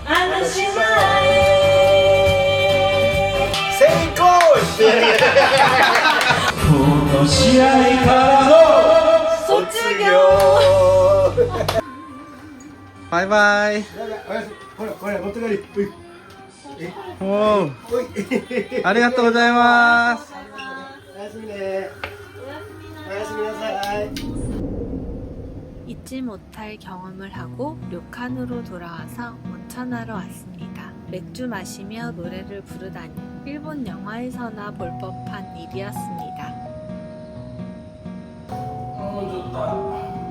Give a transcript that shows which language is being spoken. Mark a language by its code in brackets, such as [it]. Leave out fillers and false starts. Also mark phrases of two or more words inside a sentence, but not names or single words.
[ko] 바이바이. [ja] ほら、これ持って帰り。おい。 오, おい。ありがとうございます。おやすみね。おやすみなさい。 [ko] 잊지 못할 경험을 하고 료칸으로 돌아와서 온천하러 왔습니다. 맥주 마시며 노래를 부르다니 일본 영화에서나 볼 법한 일이었습니다. 너무 좋다.